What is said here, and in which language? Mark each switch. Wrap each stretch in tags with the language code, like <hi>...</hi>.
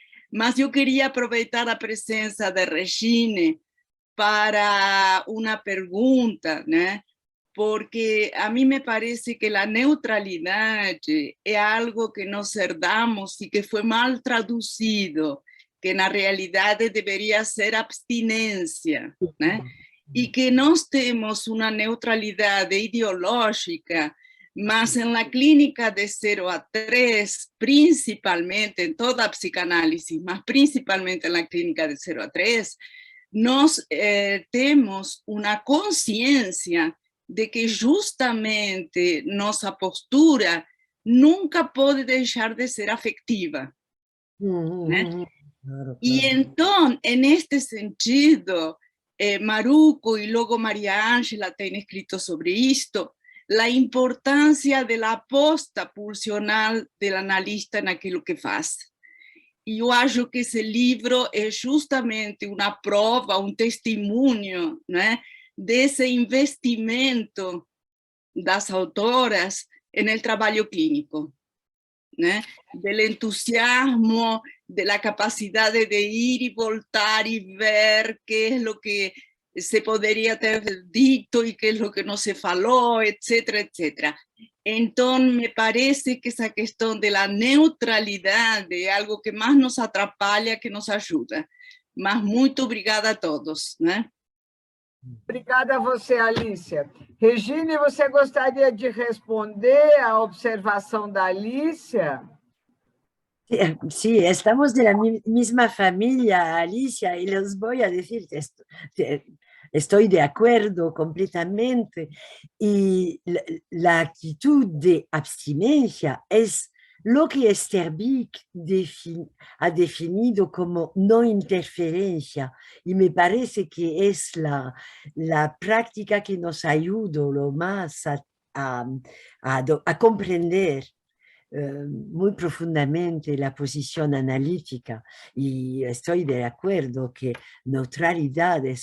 <es>Mas yo quería aprovechar la presencia de Regine para una pregunta, ¿no? Porque a mí me parece que la neutralidad es algo que nos herdamos y que fue mal traducido,</es> <pt>que na realidade deveria ser abstinência, né? E que nós temos uma neutralidade ideológica, mas na clínica de 0 a 3, principalmente em toda a psicanálise, mas principalmente na clínica de 0 a 3, nós temos uma consciência de que justamente nossa postura nunca pode deixar de ser afetiva, né?</pt> <es>Claro, Y claro. entonces, en este sentido, Maruco y luego María Ángela tienen escrito sobre esto, la importancia de la aposta pulsional del analista en aquello que hace. Y yo</es> <pt>acho</pt> <es>que ese libro es justamente una prueba, un testimonio, ¿no?, de ese</es> <pt>investimento das autoras</pt> <es>en el trabajo clínico, ¿no?, del entusiasmo, de la capacidad de ir y</es> <pt>voltar</pt> <es>y ver qué es lo que se podría</es> <pt>ter dito</pt> <es>y qué es lo que no se faló, etcétera, etcétera. Entonces, me parece que esa cuestión de la neutralidad es algo que más nos</es> <pt>atrapalha</pt> <es>que nos ayuda.</es> <pt>Mas muito obrigada a todos, né? Obrigada a você, Alicia. Regine, você gostaria de responder à observação da Alicia?</pt> <es>Sí, estamos de la misma familia, Alicia, y les voy a decir, estoy de acuerdo completamente. Y la actitud de abstinencia es lo que Esterbik ha definido como no interferencia, y me parece que es la práctica que nos ayuda lo más a comprender muy profundamente la posición analítica, y estoy de acuerdo que neutralidad</es>